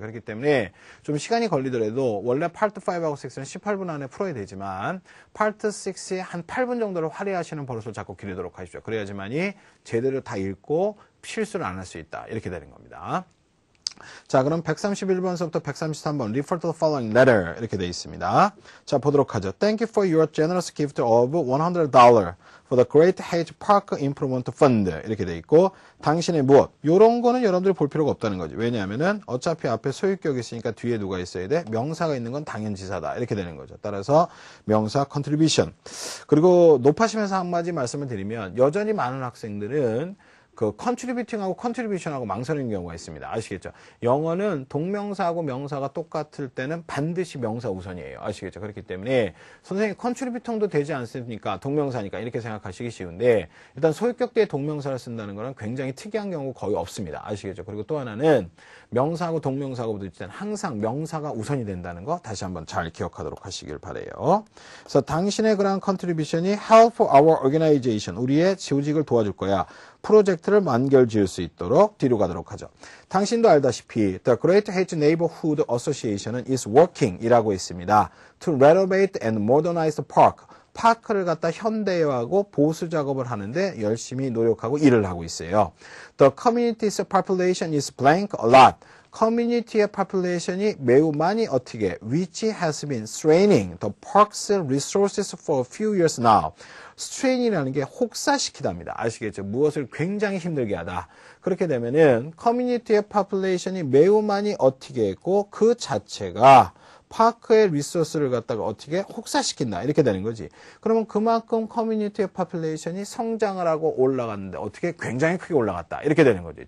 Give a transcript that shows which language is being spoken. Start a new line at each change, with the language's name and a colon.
Korean: 그렇기 때문에 좀 시간이 걸리더라도 원래 파트 5하고 6는 18분 안에 풀어야 되지만 파트 6에 한 8분 정도를 할애하시는 버릇을 자꾸 기르도록 하십시오. 그래야지만이 제대로 다 읽고 실수를 안 할 수 있다. 이렇게 되는 겁니다. 자, 그럼 131번서부터 133번 refer to the following letter 이렇게 되어 있습니다. 자, 보도록 하죠.
English: Thank you for your generous gift of $100 for the Great Hedge Park Improvement Fund 이렇게 되어 있고 당신의 무엇 요런 거는 여러분들이 볼 필요가 없다는 거지.
Korean: 왜냐하면은 어차피 앞에 소유격이 있으니까 뒤에 누가 있어야 돼? 명사가 있는 건 당연지사다 이렇게 되는 거죠. 따라서 명사 contribution. 그리고 높아시면서 한마디 말씀을 드리면 여전히 많은 학생들은 그 contributing하고 contribution하고 망설이는 경우가 있습니다. 아시겠죠? 영어는 동명사하고 명사가 똑같을 때는 반드시 명사 우선이에요. 아시겠죠? 그렇기 때문에 선생님 contributing도 되지 않습니까? 동명사니까 이렇게 생각하시기 쉬운데 일단 소유격 뒤에 동명사를 쓴다는 거는 굉장히 특이한 경우 거의 없습니다. 아시겠죠? 그리고 또 하나는 명사하고 동명사하고 부딪힐 때는 항상 명사가 우선이 된다는 거 다시 한번 잘 기억하도록 하시길 바라요. 그래서 당신의 그런 contribution이 help our organization 우리의 조직을 도와줄 거야. 프로젝트를 완결 지을 수 있도록 뒤로 가도록 하죠.
English: 당신도 알다시피 The Great Hedge Neighborhood Association은 is working 이라고 있습니다. To renovate and modernize the park.
Korean: 파크를 갖다 현대화하고 보수 작업을 하는데 열심히 노력하고 일을 하고 있어요.
English: The community's population is blank a lot. 커뮤니티의 population이 매우 많이 어떻게 which has been straining the park's resources for a few years now.
Korean: strain이라는 게 혹사시키답니다. 아시겠죠? 무엇을 굉장히 힘들게 하다. 그렇게 되면은 커뮤니티의 population이 매우 많이 어떻게 했고 그 자체가 파크의 리소스를 갖다가 어떻게 혹사시킨다 이렇게 되는 거지. 그러면 그만큼 커뮤니티의 population이 성장을 하고 올라갔는데 어떻게 굉장히 크게 올라갔다 이렇게 되는 거지.